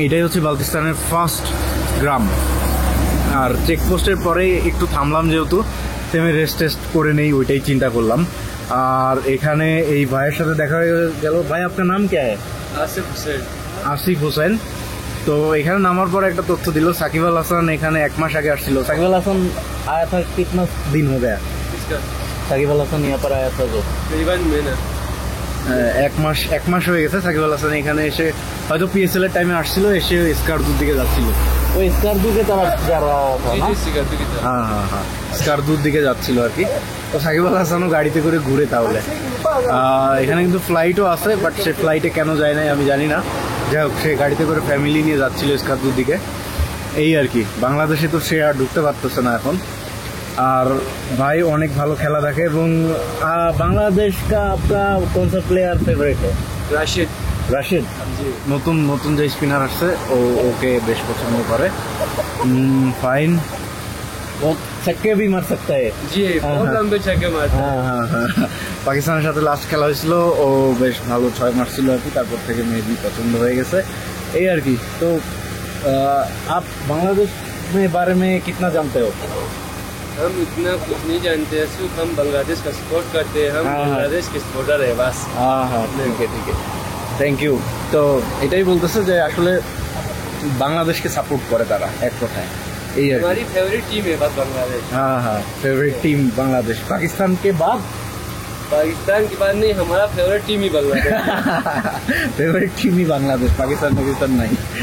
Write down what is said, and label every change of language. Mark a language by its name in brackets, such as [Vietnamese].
[Bangla] এটাই হচ্ছে বালতিস্তানের ফার্স্ট গ্রাম। আর চেকপোস্টের পরে একটু থামলাম, যেহেতু থেমে রেস্ট টেস্ট করে নেই, ওইটাই চিন্তা করলাম। আর এখানে এই ভাইয়ের সাথে দেখা হয়ে গেল। ভাই, আপনার নাম কে? [Hindi] आसिफ हुसैन। [Bangla] আসিফ হোসেন। তো এখানে নামার পর একটা তথ্য দিল, সাকিব আল হাসান এখানে 1 মাস আগে আসছিল। [Hindi] সাকিব আল হাসান आया था, कितना दिन हो गया इसका সাকিব আল হাসান यहाँ पर आया था? [Bangla] তো [Hindi] करीबन महीना। [Bangla] 1 মাস হয়ে গেছে সাকিব আল হাসান এখানে এসে। হয়তো পিএসএল এর টাইমে আসছিল, এসে স্কারদুর দিকে যাচ্ছিল। ওই স্কারদুকে তারা যারা [Hindi] जी जी सिगरेट की तरह। [Bangla] হ্যাঁ হ্যাঁ হ্যাঁ, স্কারদুর দিকে যাচ্ছিল আর কি। তো সাকিব আল হাসানও গাড়িতে করে ঘুরে তাহলে। এখানে কিন্তু ফ্লাইটও আছে, বাট সে ফ্লাইটে কেন যায় নাই আমি জানি না। যাই হোক, সে গাড়িতে করে ফ্যামিলি নিয়ে যাচ্ছিল স্কারদুর দিকে, এই আর কি। বাংলাদেশে তো সে আর ঢুকতে পারতেছে না এখন। আর ভাই অনেক ভালো খেলা দেখে। [Hindi] এবং বাংলাদেশ কা আপকা কোন সা প্লেয়ার ফেভারিট है? राशिद। [Bangla] রাশিদ। [Hindi] जी। [Bangla] নতুন নতুন যে স্পিনার আসছে ওকে বেশ পছন্দ করে। [Hindi] ফাইন, ও ছক্কে ভি মার सकता है। जी बहुत लंबे छक्के मारता है। [Bangla] হ্যাঁ হ্যাঁ হ্যাঁ, পাকিস্তানের সাথে লাস্ট খেলা হয়েছিল, ও বেশ ভালো 6 মারছিল আর কি। তারপর থেকে মেবি পছন্দ হয়ে গেছে, এই আর কি। [Hindi] তো आप बांग्लादेश में बारे में कितना जानते हो? हम इतना कुछ नहीं जानते हैं, सिर्फ हम बांग्लादेश का सपोर्ट करते हैं। हम हाँ, हाँ। बांग्लादेश के सपोर्टर है बस। [Bangla] হ্যাঁ হ্যাঁ, ঠিক আছে ঠিক আছে, থ্যাংক ইউ। তো এটাই বলতেছে যে আসলে বাংলাদেশকে সাপোর্ট করে তারা, এক কথায় এই আর কি। [Hindi] हमारी फेवरेट टीम है बस बांग्लादेश। हाँ हाँ, फेवरेट टीम बांग्लादेश। पाकिस्तान के बाद पाकिस्तान के बाद नहीं, हमारा फेवरेट टीम ही बांग्लादेश। फेवरेट टीम ही बांग्लादेश, पाकिस्तान पाकिस्तान नहीं।